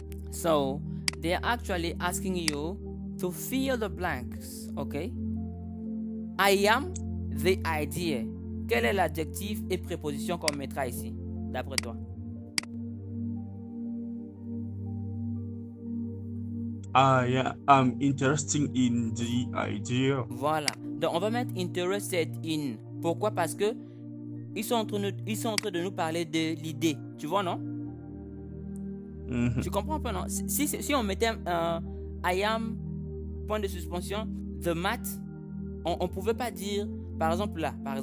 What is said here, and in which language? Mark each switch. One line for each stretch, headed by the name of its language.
English: So, they are actually asking you to fill the blanks, okay? I am the idea.
French: Quel est l'adjectif et préposition qu'on mettra ici, d'après toi?
English: I am interested in the idea.
French: Voilà. Donc, on va mettre interested in. Pourquoi? Parce que ils sont en train de nous parler de l'idée. Tu vois, non? Tu comprends un peu, non? Si on mettait I am, point de suspension, the math, on pouvait pas dire, par exemple là.